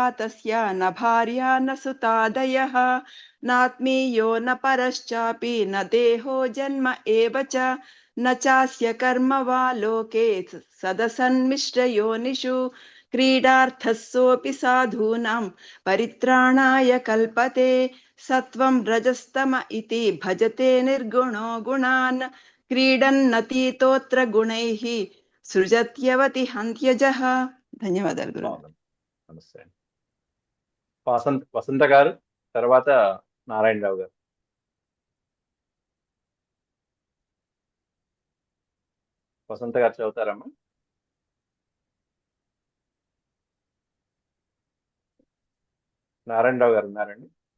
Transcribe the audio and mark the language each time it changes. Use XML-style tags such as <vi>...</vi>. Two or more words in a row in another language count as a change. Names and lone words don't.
<sa>तस्य न भार्या न सुतादयः नात्मीयो न परश्चापि न देहो जन्म एव च न चास्य कर्म वा लोके सदसन्मिश्रयोनिषु क्रीडार्थः सोऽपि साधूनां परित्राणाय कल्पते सत्वं रजस्तम इति भजते निर्गुणो गुणान् क्रीडन्नतीतोऽत्र गुणैः सृजत्यवति हन्त्यजः.</sa> <te>ధన్యవాదాలు గురు. నమస్తే. వసంత గారు, తర్వాత నారాయణరావు గారు. వసంత గారు చదువుతారమ్మా? నారాయణరావు గారు ఉన్నారండి?</te>